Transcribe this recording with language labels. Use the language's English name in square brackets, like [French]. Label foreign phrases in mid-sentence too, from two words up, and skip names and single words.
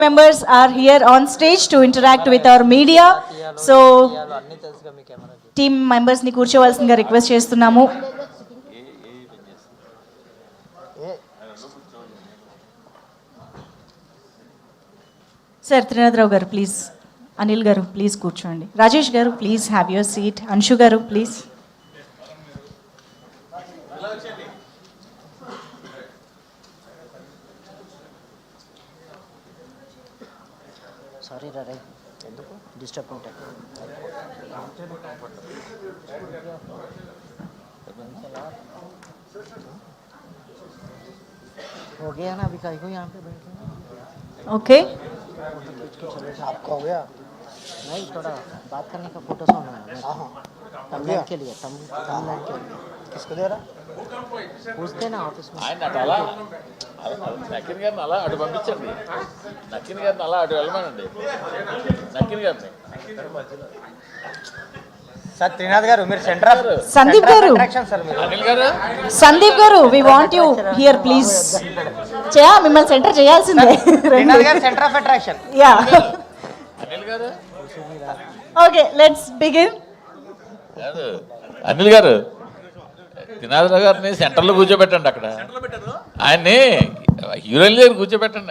[English] members are here on stage to interact with our media. So team members [Telugu] ni కూర్చోవాల్సిందిగా రిక్వెస్ట్ చేస్తున్నాము. సార్ త్రినాథరావు గారు ప్లీజ్, అనిల్ గారు ప్లీజ్ కూర్చోండి, రాజేష్ గారు [English] please have your seat, [Telugu] అంశు గారు ప్లీజ్. సారీ రా, ఎందుకు డిస్టర్బ్ ఉంటాయి. [Hindi] हो गया ना, अभी कहीं को यहाँ पे बैठे ओके आपका हो गया नहीं, थोड़ा बात करने का फोटो होना है तमिलनाडु के लिए, तमिलनाडु के लिए किसको दे रहा पूछते ना ऑफिस में. [Telugu] నక్కిన్ గారిని అలా అటు పంపించండి, నక్కిన్ గారిని అలా అటు వెళ్ళమనండి, నక్కిన్ గారిని. సార్ త్రినాథ్ గారు మీరు [English] center of [Telugu] సందీప్ గారు, సార్ మీరు అనిల్ గారు, సందీప్ గారు [English] we want you here please. [Telugu] మిమ్మల్ని సెంటర్ చేయాల్సిందే. త్రినాథ్ గారు [English] center of attraction. [Telugu] యా అనిల్ గారు, [English] okay let's begin. [Telugu] కాదు అనిల్ గారు, త్రినాథరావు గారిని సెంటర్లో కూర్చోబెట్టండి, అక్కడ ఆయన్ని హీరోయిన్ దగ్గర కూర్చోబెట్టండి.